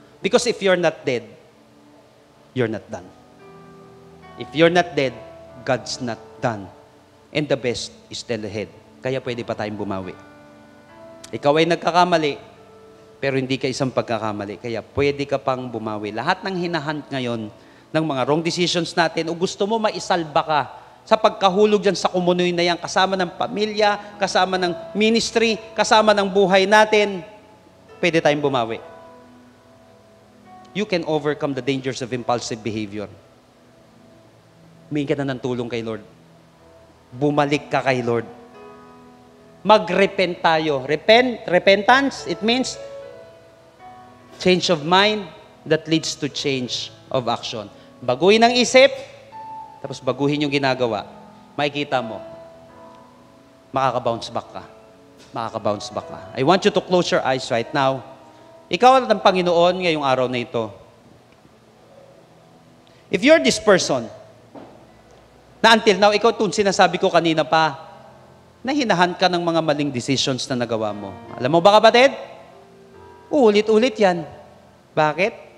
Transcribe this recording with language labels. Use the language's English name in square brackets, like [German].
[English] Because if you're not dead, you're not done. If you're not dead, God's not done. And the best is still ahead. [Filipino] Kaya pwede pa tayong bumawi. Ikaw ay nagkakamali, pero hindi ka isang pagkakamali. Kaya pwede ka pang bumawi. Lahat ng hinahunt ngayon ng mga wrong decisions natin, o gusto mo maisalba ka sa pagkahulog dyan sa kumunoy na yan, kasama ng pamilya, kasama ng ministry, kasama ng buhay natin, pwede tayong bumawi. [English] You can overcome the dangers of impulsive behavior. [Filipino] Humingi ka na ng tulong kay Lord. Bumalik ka kay Lord. Mag-repent tayo. [English] Repentance, it means change of mind that leads to change of action. [Filipino] Baguhin ang isip, tapos baguhin yung ginagawa. Makikita mo, makaka-bounce back ka. Makaka-bounce back ka. [English] I want you to close your eyes right now. [Filipino] Ikaw at ang Panginoon ngayong araw na ito. [English] If you're this person [Filipino] Na until now, ikaw itong sinasabi ko kanina pa, na hinahan ka ng mga maling decisions na nagawa mo. Alam mo ba, kapatid? Ulit-ulit yan. Bakit?